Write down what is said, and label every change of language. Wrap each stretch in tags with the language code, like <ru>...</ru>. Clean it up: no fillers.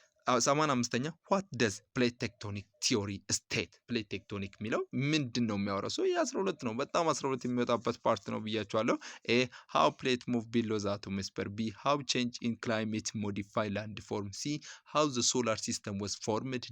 <en>85ኛ what does plate tectonic theory state?</en> <am>plate tectonic የሚለው ምንድን ነው የሚያወራው? ሶ የ12 ነው። በጣም 12 የሚወጣበት ፓርት ነው ብያቸዋለሁ። ኤ</am> <en>how plate move below the atmosphere. B how change in climate modify landform. C how the solar system was formed.</en>